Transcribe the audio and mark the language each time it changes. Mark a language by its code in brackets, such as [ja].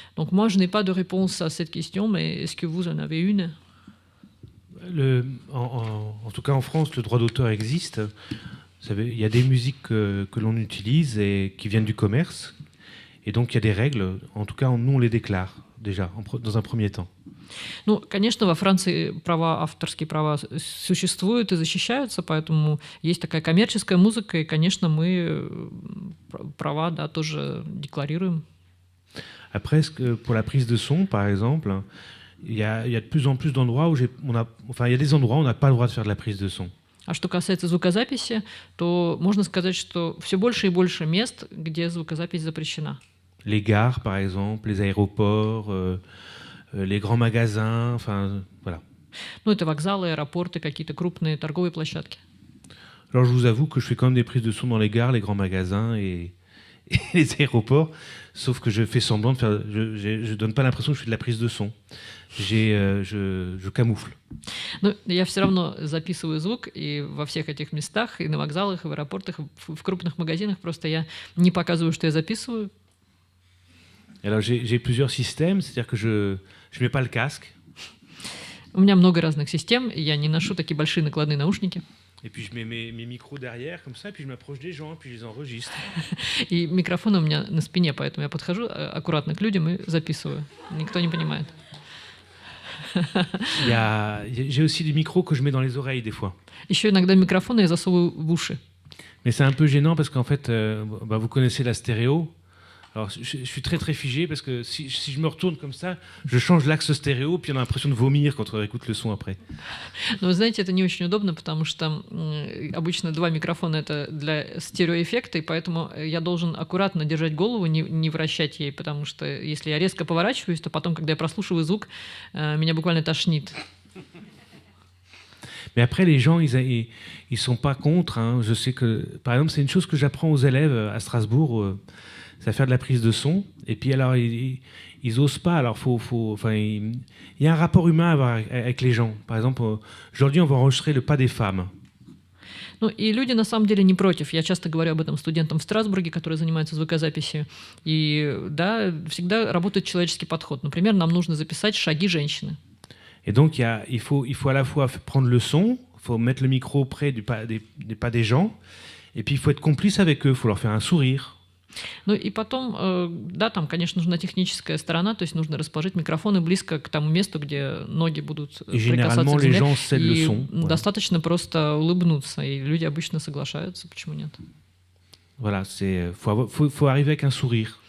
[fr] Donc moi, je n'ai pas de réponse à cette question, mais est-ce que vous en avez une? En tout cas, en France, le droit d'auteur existe. Vous savez, il y a des musiques que l'on utilise et qui viennent du commerce. Et donc, il y a des règles. En tout cas, nous, on les déclare déjà, dans un premier temps. [ru] Ну, конечно, во Франции авторские права существуют и защищаются, поэтому есть такая коммерческая музыка, и, конечно, мы права, да, тоже декларируем. [fr] Après, pour la prise de son, par exemple, il y a de plus en plus d'endroits où il y a des endroits où on n'a pas le droit de faire de la prise de son. [ru] А что касается звукозаписи, то можно сказать, что все больше и больше мест, где звукозапись запрещена. [fr] Les gares, par exemple, les aéroports, les grands magasins, enfin, voilà. [ru] Ну, это вокзалы, аэропорты, какие-то крупные торговые площадки. [fr] Alors, je vous avoue que je fais quand même des prises de son dans les gares, les grands magasins et et les aéroports, sauf que je fais semblant de faire... Je donne pas l'impression que je fais de la prise de son. Je camoufle. [ru] Но я все равно записываю звук, и во всех этих местах, и на вокзалах, и в аэропортах, и в крупных магазинах, просто я не показываю, что я записываю. [fr] Alors j'ai plusieurs systèmes, c'est-à-dire que je mets pas le casque. [ru] У меня много разных систем, и я не ношу такие большие накладные наушники. [fr] Et puis je mets mes micros derrière, comme ça, et puis je m'approche des gens, puis je les enregistre. [ru] И микрофон у меня на спине, поэтому я подхожу аккуратно к людям и записываю. Никто не понимает. [fr] J'ai aussi des micros que je mets dans les oreilles des fois. [ru] Еще иногда микрофоны я засовываю в уши. [fr] Mais c'est un peu gênant parce qu'en fait, vous connaissez la stéréo. Alors, je suis très très figé parce que si je me retourne comme ça, je change l'axe stéréo, puis on a l'impression de vomir quand on écoute le son après. [ru] Но, вы знаете, это не очень удобно, потому что обычно два микрофона — это для стереоэффекта, и поэтому я должен аккуратно держать голову, не вращать ей, потому что если я резко поворачиваюсь, то потом, когда я прослушиваю звук, меня буквально тошнит. [fr] Mais après, les gens, ils sont pas contre. Hein. Je sais que, par exemple, c'est une chose que j'apprends aux élèves à Strasbourg. C'est à faire de la prise de son. Et puis alors, ils osent pas. Alors, il y a un rapport humain à avoir avec les gens. Par exemple, aujourd'hui, on va enregistrer le pas des femmes. [ru] Ну, и люди на самом деле не против. Я часто говорю об этом студентам в Страсбурге, которые занимаются звукозаписью. И да, всегда работает человеческий подход. Например, нам нужно записать шаги женщины. [fr] Et donc, il faut à la fois prendre le son, il faut mettre le micro près des pas des gens, et puis il faut être complice avec eux, il faut leur faire un sourire. [ru] Ну и потом, да, там, конечно, нужна техническая сторона, то есть нужно расположить микрофоны близко к тому месту, где ноги будут прикасаться к земле. И достаточно просто улыбнуться, и люди обычно соглашаются, почему нет? [fr] Voilà, faut arriver avec un sourire.